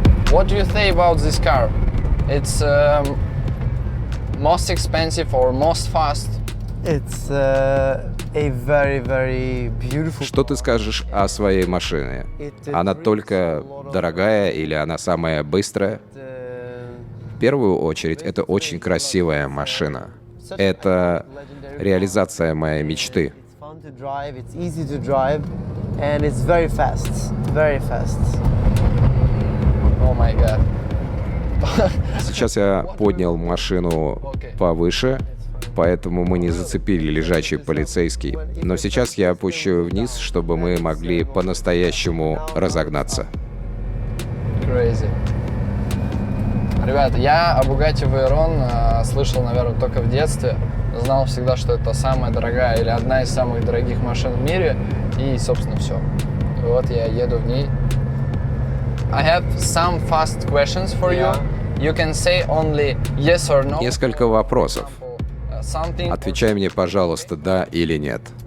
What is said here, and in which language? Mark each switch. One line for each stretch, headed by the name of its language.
English: What do you say about this car? It's most expensive or most fast? It's a very very beautiful.
Russian: Что ты скажешь о своей машине? Она только дорогая или она самая быстрая? В первую очередь, это очень красивая машина. Это реализация моей мечты.
English: It's fun to drive. It's easy to drive, and it's very fast. Very fast. Oh my God.
Russian: Сейчас я поднял машину повыше, поэтому мы не зацепили лежачий полицейский. Но сейчас я опущу вниз, чтобы мы могли по-настоящему разогнаться.
English: Crazy.
Russian: Ребята, я о Bugatti Veyron слышал, наверное, только в детстве. Знал всегда, что это самая дорогая или одна из самых дорогих машин в мире. И, собственно, все. Вот я еду в ней.
English: I have some fast questions for you. You can say only yes or no.
Russian: Несколько вопросов.
English: Something.
Russian: Отвечай мне, пожалуйста, да или нет.